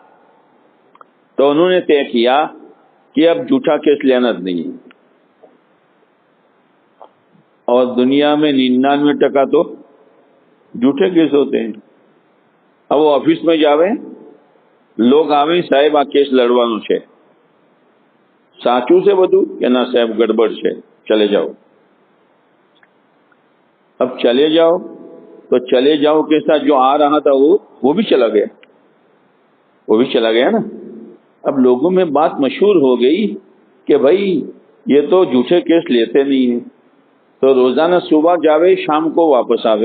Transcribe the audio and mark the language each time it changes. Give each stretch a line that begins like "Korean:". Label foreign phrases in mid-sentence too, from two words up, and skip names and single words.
Urdu: تو انہوں نے طے کیا کہ اب جھوٹا کیس لینا نہیں. اور دنیا میں 99% تو جھوٹے کیس ہوتے ہیں. اب وہ آفس میں جاوے لوگ آویں صاحب
Gujarati: આ કેસ લડવાનો છે સાચું છે બધું કે ના સાહેબ ગડબડ છે
Urdu: چلے جاؤ. اب چلے جاؤ تو چلے جاؤ کے ساتھ جو آ رہا تھا وہ بھی چلا گیا، وہ بھی چلا گیا نا. اب لوگوں میں بات مشہور ہو گئی کہ بھائی یہ تو جھوٹے کیس لیتے نہیں ہیں، تو روزانہ صبح جاوے شام کو واپس آوے.